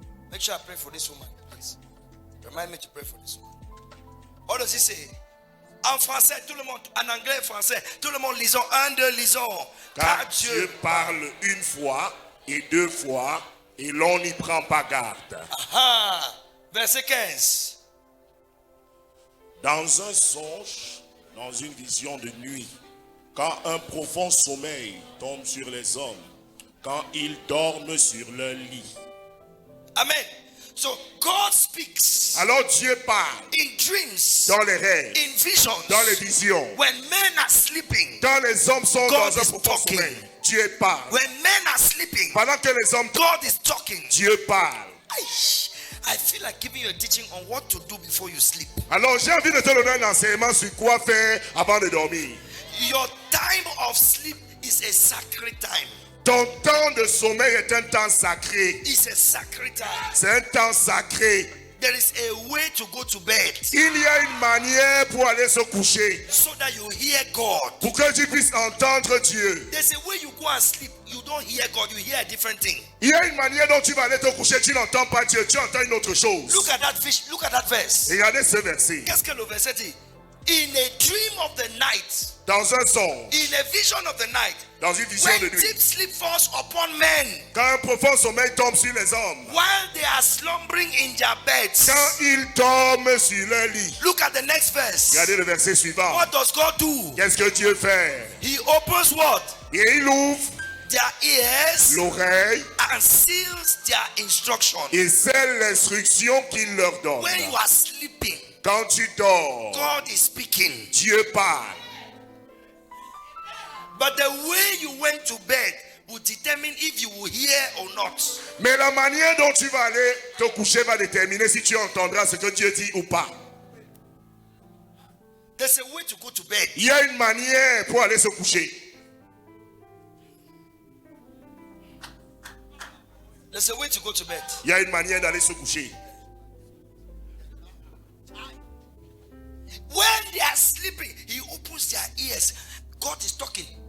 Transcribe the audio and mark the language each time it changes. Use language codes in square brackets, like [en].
[en] Make sure I pray for this woman, please. Remind me to pray for this woman. What does he say? [fr] En français, tout le monde, en anglais, français, tout le monde lisons, un, deux, lisons. Car Dieu parle une fois et deux fois et l'on n'y prend pas garde. Aha. Verset 15. Dans un songe, dans une vision de nuit, quand un profond sommeil tombe sur les hommes, quand ils dorment sur leur lit. [en] Amen. So God speaks [fr] Alors Dieu parle [en] in dreams, [fr] dans les rêves, [en] in visions, [fr] dans les visions. [en] when men are sleeping. [fr] Quand les hommes sont [en] God [fr] dans un [en] is [fr] profond [en] talking. [fr] sommeil, Dieu parle. [en] When men are sleeping, [fr] Pendant que les hommes [en] God is talking. [fr] Dieu parle. [en] I feel like giving you a teaching on what to do before you sleep. [fr] Alors j'ai envie de te donner un enseignement sur quoi faire avant de dormir. [en] Your time of sleep is a sacred time. [fr] Ton temps de sommeil est un temps sacré. [en] It's a sacred time. [fr] C'est un temps sacré. [en] There is a way to go to bed [fr] Il y a une manière pour aller se coucher, [en] so that you hear God. [fr] pour que tu puisses entendre Dieu. [en] There's a way you go and sleep. You don't hear God, you hear a different thing. [fr] Il y a une manière dont tu vas aller te coucher, tu n'entends pas Dieu, tu entends une autre chose. [en] Look at that fish, look at that verse. [fr] Regardez ce verset. Qu'est-ce que le verset dit? [en] In a dream of the night, [fr] Dans un songe, [en] in a vision of the night, [fr] dans une vision [en] when [fr] de [en] deep [fr] nuit, [en] sleep falls upon men, [fr] quand un profond sommeil tombe sur les hommes, [en] while they are slumbering in their beds. [fr] quand ils dorment sur leur lit. [en] Look at the next verse. [fr] Regardez le verset suivant. [en] What does God do? [fr] Qu'est-ce que Dieu fait? [en] He opens what? [fr] Et il ouvre [en] Their ears [fr] l'oreille [en] and seals their instruction. [fr] et scelle l'instruction qu'il leur donne. [en] When you are sleeping, [fr] Quand tu dors, [en] God is speaking. [fr] Dieu parle. [en] But the way you went to bed will determine if you will hear or not. [fr] Mais la manière dont tu vas aller te coucher va déterminer si tu entendras ce que Dieu dit ou pas. [en] There's a way to go to bed. [fr] Il y a une manière pour aller se coucher. [en] There's a way to go to bed. [fr] Il y a une manière d'aller se coucher. [en] When they are sleeping, he opens their ears. God is talking.